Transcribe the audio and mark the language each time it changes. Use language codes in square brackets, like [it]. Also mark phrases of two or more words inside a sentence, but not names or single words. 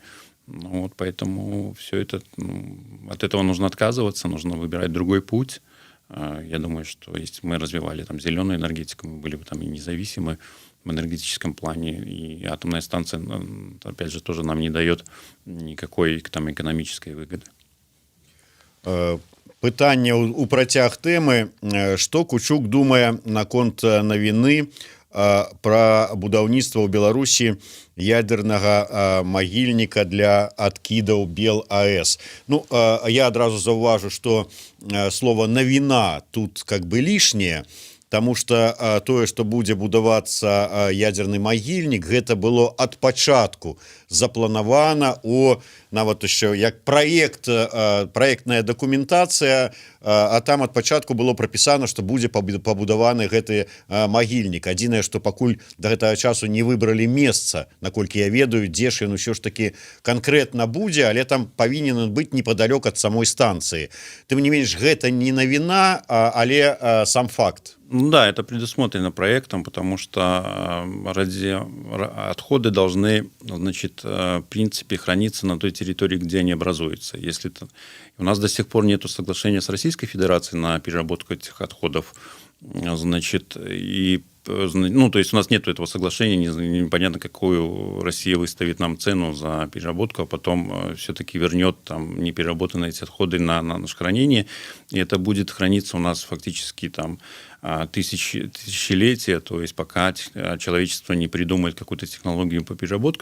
[ru] Ну, вот поэтому все это, от этого нужно отказываться, нужно выбирать другой путь. Я думаю, что если мы развивали там зеленую энергетику, мы были бы там и независимы в энергетическом плане, и атомная станция, опять же, тоже нам не дает никакой там экономической выгоды. [be] Пытанне у працяг тэмы, што Кучук думае наконт навіны пра будаўніцтва ў Беларусі ядернага магільніка для адкідаў БелАЭС. Ну, я адразу заўважу, што слова навіна тут [ru] как бы [be] лішняе, тому что тое, што будзе будавацца ядерны магільнік, гэта было ад пачатку запланавана нават яшчэ як праектная дакументацыя, а там ад пачатку было прапісана, што будзе пабудаваны гэты магільнік. Адзінае, што пакуль да гэтага часу не выбралі месца, наколькі я ведаю, дзе ж ён усё ж таки канкрэтна будзе, але там павінен быць непадалёк ад самой станцыі. Тым не менш, гэта не навіна, але сам факт. [ru] Ну да, это предусмотрено проектом, потому что отходы должны, значит, в принципе, храниться на той территории, где они образуются. Если у нас до сих пор нет соглашения с Российской Федерацией на переработку этих отходов, значит, и ну, то есть у нас нет этого соглашения, непонятно, какую Россия выставит нам цену за переработку, а потом все-таки вернет там непереработанные эти отходы на наше хранение, и это будет храниться у нас фактически там тысячелетия, то есть пока человечество не придумает какую-то технологию по переработке.